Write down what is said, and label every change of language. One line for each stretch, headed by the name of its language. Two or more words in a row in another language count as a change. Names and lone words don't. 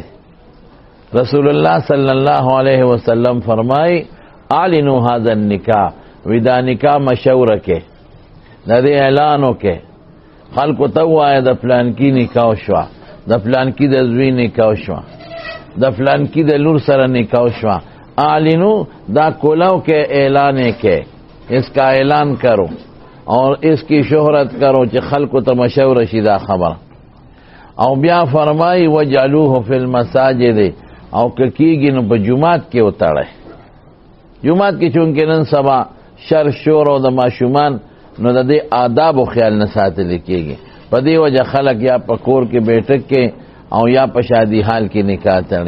Pashto: رسول الله
Arabic: صلی الله علیه وسلم
Pashto: فرمای
Arabic: اعلنوا هذا النکاح،
Pashto: وی دا نکاح مشوره کې، د دې اعلان وکړه، خلکو ته ووایه د فلان کی نکاح شوه، د فلان کی د زوی نکاح شوه، د فلان کی د لور سره نکاح شوه.
Urdu: اعلنو دا کولو کے اعلان کے، اس کا اعلان کرو اور اس کی شہرت کرو
Pashto: چې خلکو ته مشهور شي دا خبر. او بیا فرمای
Arabic: وجعلوه فی المساجد،
Pashto: او که کیږي نو په جمعات کې وتاړه. جمعات کې چونکې نن سبا شر شور او د ماشومان نو د دې آداب او خیال نه ساتل کېږي، په دې وجه خلک یا په کور کې بیٹک کې او یا په شادی حال کې نکاح تړي.